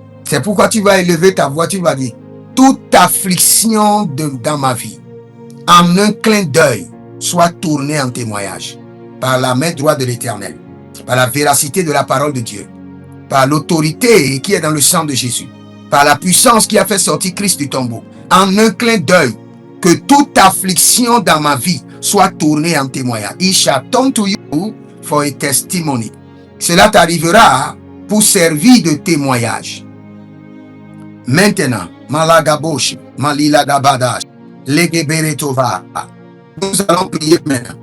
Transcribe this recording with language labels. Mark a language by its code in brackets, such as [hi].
[fr] C'est pourquoi tu vas élever ta voix, tu vas dire, toute affliction dans ma vie, en un clin d'œil, soit tournée en témoignage par la main droite de l'Éternel, par la véracité de la parole de Dieu, par l'autorité qui est dans le sang de Jésus, par la puissance qui a fait sortir Christ du tombeau. En un clin d'œil, que toute affliction dans ma vie soit tournée en témoignage. [en] It shall turn to you for a testimony. [fr] Cela t'arrivera pour servir de témoignage. Maintenant, Malagabosh, Malilagabadash, Legeberetova. Nous allons prier maintenant.